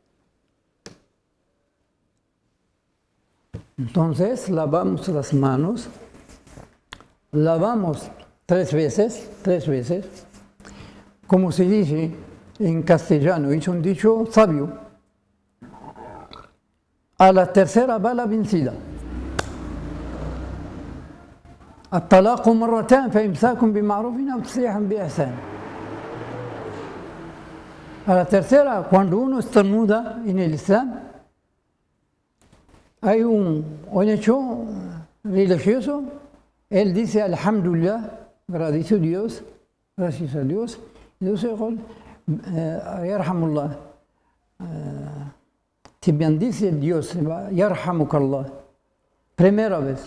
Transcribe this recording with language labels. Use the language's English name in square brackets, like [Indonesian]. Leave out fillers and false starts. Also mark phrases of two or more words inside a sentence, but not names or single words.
[Spanish] Entonces lavamos las manos, lavamos tres veces, como se dice en castellano, es un dicho sabio. A la tercera va la vencida. [Arabic] الطلاق مرتان فإمساك بمعروف أو تسريح بإحسان. [Spanish] A la tercera, cuando uno estornuda en el Islam, hay un hecho religioso, él dice Alhamdulillah, gracias a Dios, y Dios dice, Yarhamullah, te bendice Dios, Yarhamukallah, primera vez.